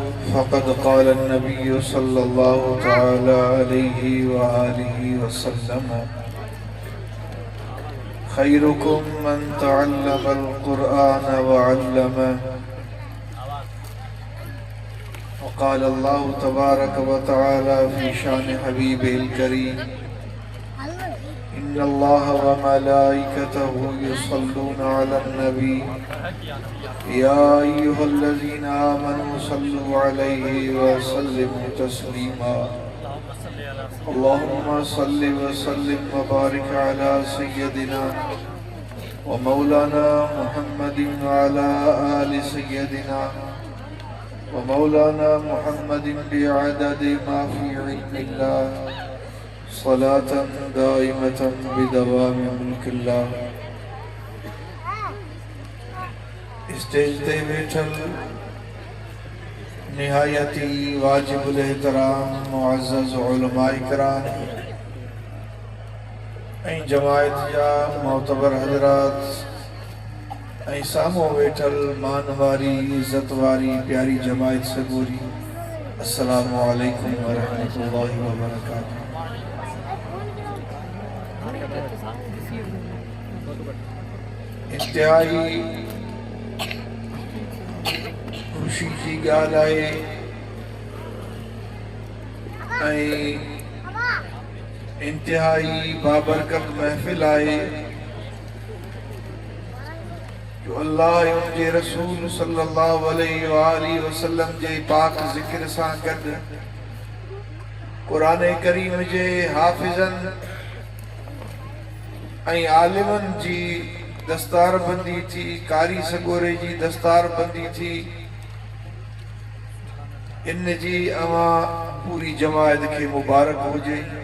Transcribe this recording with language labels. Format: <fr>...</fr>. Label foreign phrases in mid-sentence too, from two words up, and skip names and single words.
<ar>فقد قال النبي صلى الله تعالى عليه وآله وسلم خيركم من تعلم القرآن وعلمه و قال الله تبارك وتعالى في شأن حبيبه الكريم إن الله وملائكته يصلون على النبي يا أيها الذين آمنوا صلوا عليه و وسلموا تسليما اللهم صل وسلم وبارك على سيدنا ومولانا محمد وعلى آل سيدنا ومولانا محمد بعدد ما في علم الله صلاة دائمة بدوام ملك الله.</ar> <sd>स्टेज ते बैठल निहायती वाजिबुल एहतराम मुअज़्ज़ज़ उलमाए किराम ऐं जमायत जा मोतबर हज़रात ऐं साम्हूं वेठल मान वारी इज़्ज़त वारी प्यारी जमायत सगोरी,</sd> <ar>السلام عليكم ورحمة الله وبركاته.</ar> <sd>इंतहाई खुशी की ॻाल्हि आहे ऐं इंतहाई बाबरकत महफ़िल आहे जो अल्लाह ऐं उनजे रसूल</sd> <ar>صلى الله عليه وآله وسلم</ar> <sd>जे पाक ज़िक्र सां गॾु क़ुरान करीम जे हाफ़िज़नि ऐं आलिमनि जी दस्तारबंदी थी, कारी सगोरे जी दस्तारबंदी थी। इन जी अवां पूरी जमायत खे मुबारक हुजे।</sd>